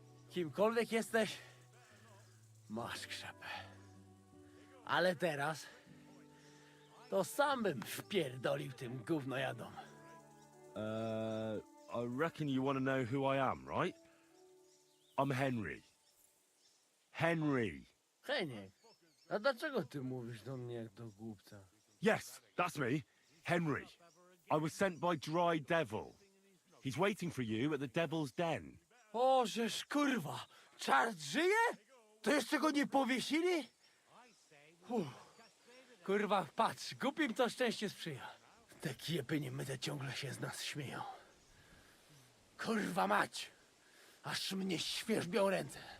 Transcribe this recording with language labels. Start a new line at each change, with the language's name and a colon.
Polish: Kimkolwiek jesteś, masz krzepę. Ale teraz to sam bym wpierdolił tym gównojadom.
English: I reckon you want to know who I am, right? I'm Henry. Henry.
Polish: Heniek, a dlaczego ty mówisz do mnie jak do głupca?
English: Yes, that's me. Henry. I was sent by Dry Devil. He's waiting for you at the Devil's Den.
Polish: O, żeż kurwa, czart żyje? To jeszcze go nie powiesili? Kurwa, patrz, głupim to szczęście sprzyja. Te kiepy niemyte ciągle się z nas śmieją. Kurwa mać, aż mnie świerzbią ręce.